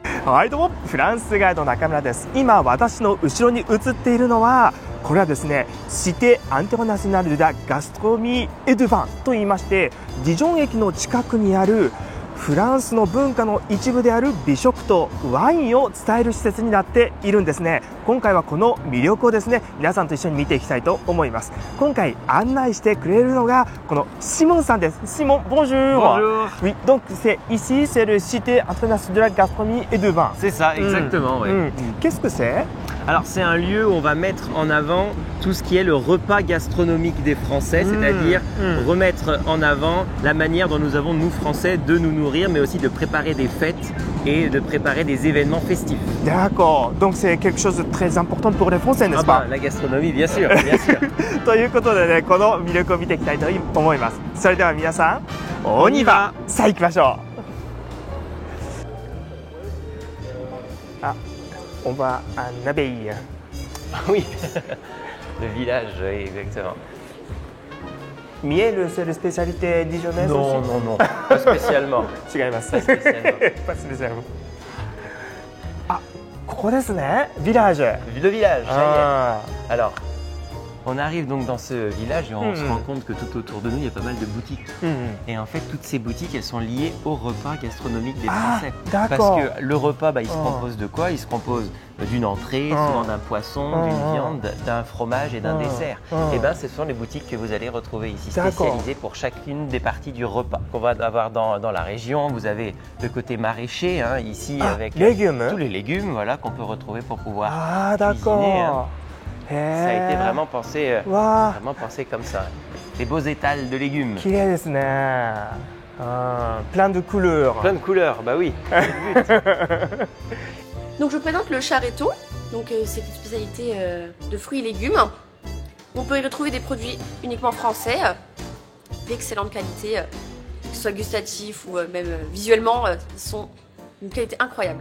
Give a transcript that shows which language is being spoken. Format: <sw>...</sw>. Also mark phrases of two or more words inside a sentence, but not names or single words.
<ja>はい、どうもフランスガイド中村です。今私の後ろに映っているのはこれはですね、シテ・アンテナショナル・ダ・ガストロミー・エドゥバンと言いまして、ディジョン駅の近くにあるフランスの文化の一部である美食とワインを伝える施設になっているんですね。今回はこの魅力をですね、皆さんと一緒に見ていきたいと思います。今回案内してくれるのがこのシモンさんです。</ja> <fr>シモン、bonjour. Bonjour. Oui, donc c'est ici, c'est le Cité International de la Gastronomie et de Vin. C'est ça, exactement. Ouais. Qu'est-ce que c'est? Alors c'est un lieu où on va mettre en avant tout ce qui est le repas gastronomique des Français, c'est-à-dire remettre en avant la manière dont nous avons, nous Français, de nous nourrir, mais aussi de préparer des fêtes et de préparer des événements festifs. D'accord, donc c'est quelque chose de très important pour les Français, n'est-ce pas? La gastronomie, bien sûr, bien sûr.</fr> <ja>ということでね、この魅力を見ていきたいと思います。それでは皆さん、おにばさあ行きましょう。</ja> <fr>あ、on va à Nabeille. Ah oui, le village, oui, exactement. Miel, c'est la spécialité dijonnaise Non, aussi? non, non, pas spécialement.</fr> <ja>違います。</ja> <fr>Pas spécialement. Pas spécialement.</fr> <ja>あ、ここですね、ビラージュ。</ja> <fr>Le village, ça y Ah. est. Alors, on arrive donc dans ce village et on se rend compte que tout autour de nous, il y a pas mal de boutiques. Et en fait, toutes ces boutiques, elles sont liées au repas gastronomique des Français. D'accord. Parce que le repas, il se compose de quoi? Il se compose d'une entrée, souvent d'un poisson, d'une viande, d'un fromage et d'un dessert. Et bien, ce sont les boutiques que vous allez retrouver ici, spécialisées pour chacune des parties du repas. Qu'on va avoir dans la région, vous avez le côté maraîcher, hein, ici, avec légumes. tous les légumes, voilà, qu'on peut retrouver pour pouvoir Ah, cuisiner. d'accord. Ça a été vraiment pensé comme ça. Des beaux étals de légumes.</fr> <ja>綺麗ですね。</ja> <fr>plein de couleurs. Plein de couleurs, bah oui. Donc je vous présente le charretto. Donc c'est une spécialité de fruits et légumes. On peut y retrouver des produits uniquement français, d'excellente qualité, que ce soit gustatif ou même visuellement, ils sont d'une qualité incroyable.</fr>